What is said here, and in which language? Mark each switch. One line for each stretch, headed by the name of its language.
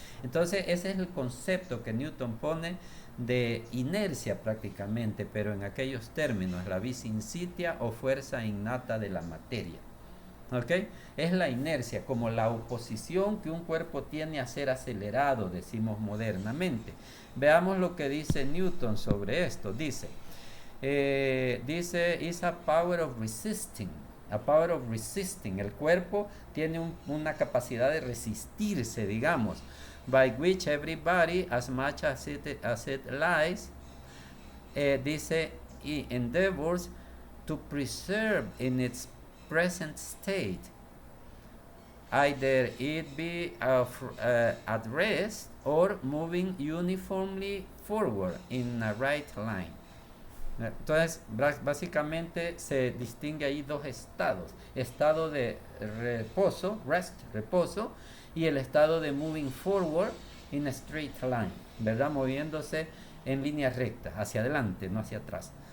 Spanish: Entonces ese es el concepto que Newton pone de inercia prácticamente, pero en aquellos términos, la vis in sitia o fuerza innata de la materia. ¿Ok? Es la inercia, como la oposición que un cuerpo tiene a ser acelerado, decimos modernamente. Veamos lo que dice Newton sobre esto. Dice,
English: is a power of resisting. A power of resisting.
Spanish: El cuerpo tiene una capacidad de resistirse, digamos,
English: by which everybody, as much as it lies,
Spanish: dice,
English: endeavors to preserve in its present state, either it be at rest or moving uniformly forward in a right line.
Spanish: Entonces, básicamente se distingue ahí dos estados: estado de reposo, rest, reposo, y el estado de
English: moving forward in a straight line,
Spanish: ¿verdad? Moviéndose en línea recta, hacia adelante, no hacia atrás.